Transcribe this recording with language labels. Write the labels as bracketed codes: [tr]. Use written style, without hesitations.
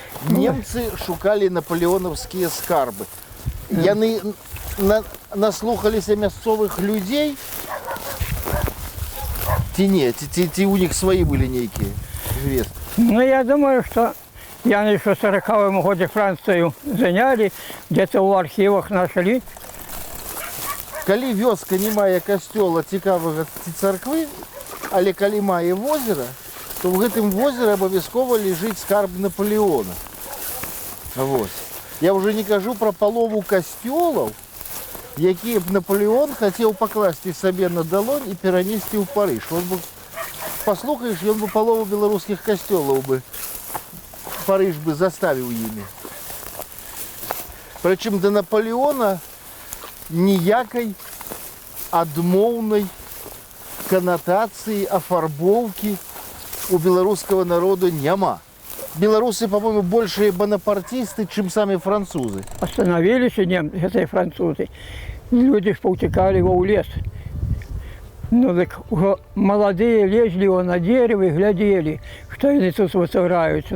[be] Немцы шукали наполеоновские скарбы. Яны наслухалися мясцовых людей. [ru] Ті у них свои были некие известные. Ну я думаю, что я еще в 40-м году Францию заняли, где-то в архивах нашли. [be] Калі вёска не мае касцёла цікавага ці царквы, але калі мае возера, то ў гэтым возеры абавязкова ляжыць скарб Наполеона. Вот. Я уже не кажу про палову касцёлаў, якія б Наполеон хацеў пакласці сабе на далонь і перанесці ў Парыж. Он бы, паслухаеш, ён бы палову беларускіх касцёлаў бы Парыж бы заставіў імі. Прычым да Наполеона ніякай адмоўнай канатацыі, афарбоўкі у беларускага народу няма. [ru] Белорусы, по-моему, большие бонапартисты, чем сами французы. Остановились немцы, это и французы. Люди ж поутекали его в лес. Ну так уже молодые лезли его на дерево и глядели, что они тут вытворяются.